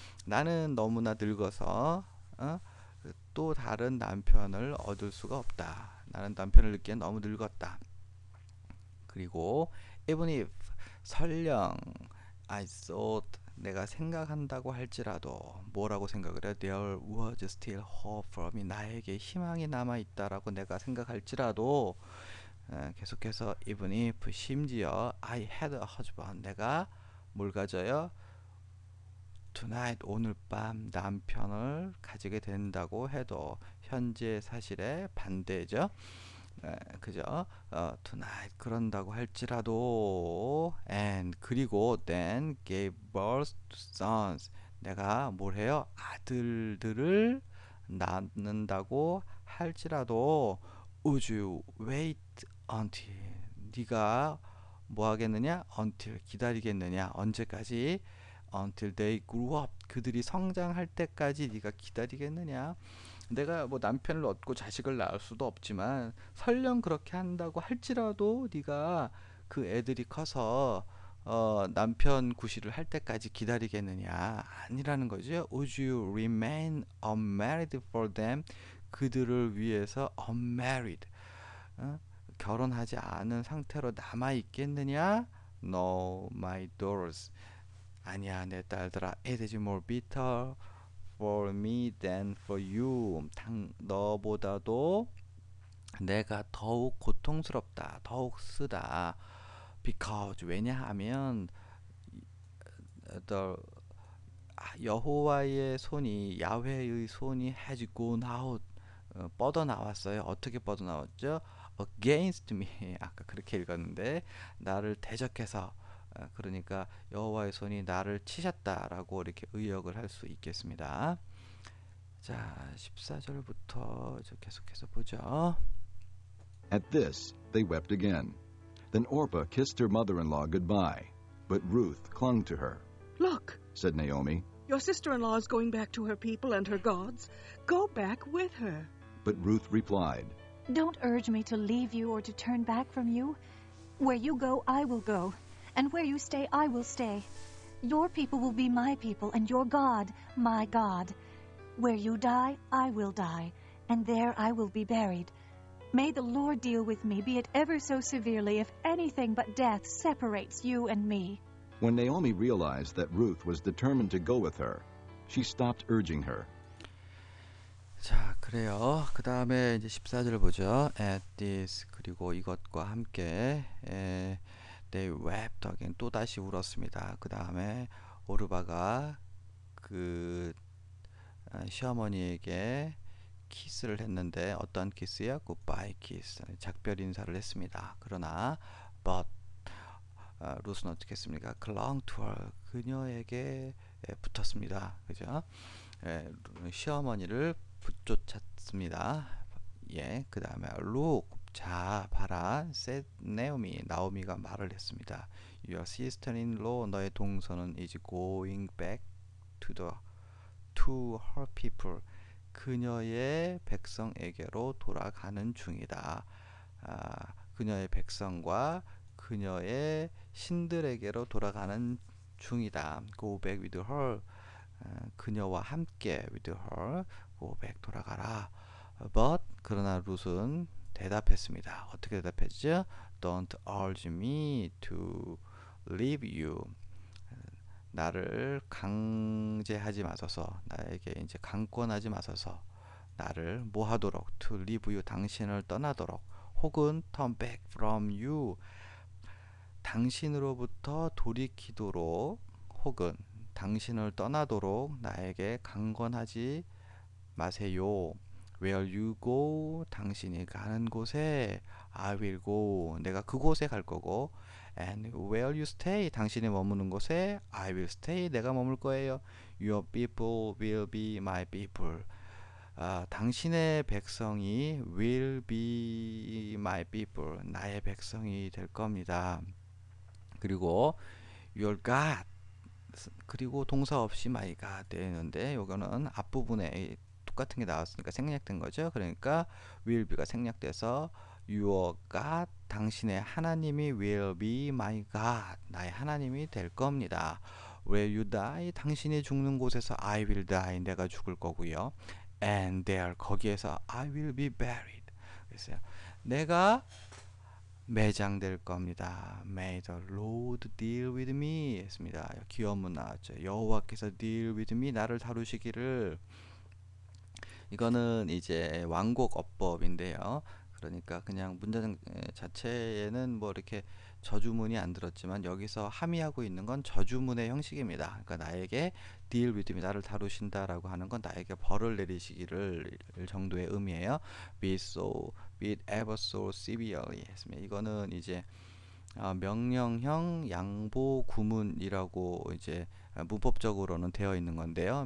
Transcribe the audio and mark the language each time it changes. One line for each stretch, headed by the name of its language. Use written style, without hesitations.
Korean: 나는 너무나 늙어서 또 다른 남편을 얻을 수가 없다. 나는 남편을 얻기엔 너무 늙었다. 그리고
English: even if,
Korean: 설령
English: I thought,
Korean: 내가 생각한다고 할지라도 뭐라고 생각을 해?
English: There was still hope for me.
Korean: 나에게 희망이 남아있다라고 내가 생각할지라도 계속해서
English: even if,
Korean: 심지어
English: I had a husband,
Korean: 내가 뭘 가져요?
English: Tonight,
Korean: 오늘 밤 남편을 가지게 된다고 해도 현재 사실에 반대죠. 그죠?
English: Tonight,
Korean: 그런다고 할지라도
English: and,
Korean: 그리고
English: then gave birth to sons,
Korean: 내가 뭘 해요? 아들들을 낳는다고 할지라도
English: would you wait until,
Korean: 네가 뭐 하겠느냐?
English: until,
Korean: 기다리겠느냐? 언제까지?
English: until they grew up,
Korean: 그들이 성장할 때까지 네가 기다리겠느냐? 내가 뭐 남편을 얻고 자식을 낳을 수도 없지만 설령 그렇게 한다고 할지라도 네가 그 애들이 커서 남편 구실을 할 때까지 기다리겠느냐? 아니라는 거죠.
English: Would you remain unmarried for them?
Korean: 그들을 위해서
English: unmarried,
Korean: 결혼하지 않은 상태로 남아 있겠느냐?
English: No, my daughters,
Korean: 아니야 내 딸들아.
English: It is more bitter for me than for you.
Korean: 너보다도 내가 더욱 고통스럽다, 더욱 쓰다.
English: Because,
Korean: 왜냐하면 the 여호와의 손이, 야훼의 손이
English: has gone out,
Korean: 뻗어나왔어요. 어떻게 뻗어나왔죠?
English: Against me,
Korean: 아까 그렇게 읽었는데 나를 대적해서, 그러니까 여호와의 손이 나를 치셨다라고 이렇게 의역을 할 수 있겠습니다. 자, 14절부터 계속해서 보죠.
English: At this, they wept again. Then Orpah kissed her mother-in-law goodbye, but Ruth clung to her. Look, Said Naomi, your sister-in-law is going back to her people and her gods. Go back with her. but Ruth replied, Don't urge me to leave you or to turn back from you. Where you go, I will go, and where you stay, I will stay. Your people will be my people, and your God, my God. Where you die, I will die, and there I will be buried. May the Lord deal with me, be it ever so severely, if anything but death separates you and me. When Naomi realized that Ruth was determined to go with her, she stopped urging her.
Korean: 자, 그래요. 그 다음에 이제 14절 보죠.
English: At this,
Korean: 그리고 이것과 함께
English: they wept again,
Korean: 또 다시 울었습니다. 그 다음에 오르바가 그 시어머니에게 키스를 했는데, 어떤 키스요? 굿바이 키스, 작별 인사를 했습니다. 그러나 but 루스는 어떻게 했습니까?
English: clung to her,
Korean: 그녀에게 붙었습니다. 그죠? 시어머니를 붙쫓았습니다. 예, 그 다음에
English: look, 자 봐라, said Naomi,
Korean: 나오미가 말을 했습니다.
English: Your sister-in-law,
Korean: 너의 동서는
English: is going back to her people,
Korean: 그녀의 백성에게로 돌아가는 중이다. 그녀의 백성과 그녀의 신들에게로 돌아가는 중이다.
English: Go back with her.
Korean: 그녀와 함께
English: with her. Go back
Korean: 돌아가라. But 그러나 룻은 대답했습니다. 어떻게 대답했죠?
English: Don't urge me to leave you.
Korean: 나를 강제하지 마소서. 나에게 이제 강권하지 마소서. 나를 뭐 하도록
English: to leave you
Korean: 당신을 떠나도록 혹은
English: turn back from you
Korean: 당신으로부터 돌이키도록 혹은 당신을 떠나도록 나에게 강권하지 마세요.
English: Where you go
Korean: 당신이 가는 곳에
English: I will go
Korean: 내가 그곳에 갈 거고
English: and where you stay
Korean: 당신이 머무는 곳에
English: I will stay
Korean: 내가 머물 거예요.
English: Your people will be my people
Korean: 당신의 백성이
English: will be my people
Korean: 나의 백성이 될 겁니다. 그리고
English: your God
Korean: 그리고 동사 없이
English: my God
Korean: 되는데 요거는 앞부분에 똑같은 게 나왔으니까 생략된 거죠. 그러니까 will be가 생략돼서
English: your God
Korean: 당신의 하나님이
English: will be my God
Korean: 나의 하나님이 될 겁니다.
English: Where you die
Korean: 당신이 죽는 곳에서
English: I will die
Korean: 내가 죽을 거고요.
English: And there
Korean: 거기에서
English: I will be buried
Korean: 그래서 내가 매장될 겁니다.
English: May the Lord deal with me
Korean: 했습니다. 기원문 나왔죠. 여호와께서
English: deal with me
Korean: 나를 다루시기를 이거는 이제 완곡 어법인데요. 그러니까 그냥 문장 자체에는 뭐 이렇게 저주문이 안 들었지만 여기서 함의하고 있는 건 저주문의 형식입니다. 그러니까 나에게
English: deal with me
Korean: 나를 다루신다라고 하는 건 나에게 벌을 내리시기를 정도의 의미예요.
English: be ever so severely
Korean: 했습니다. 이거는 이제 명령형 양보 구문이라고 이제 문법적으로는 되어 있는 건데요.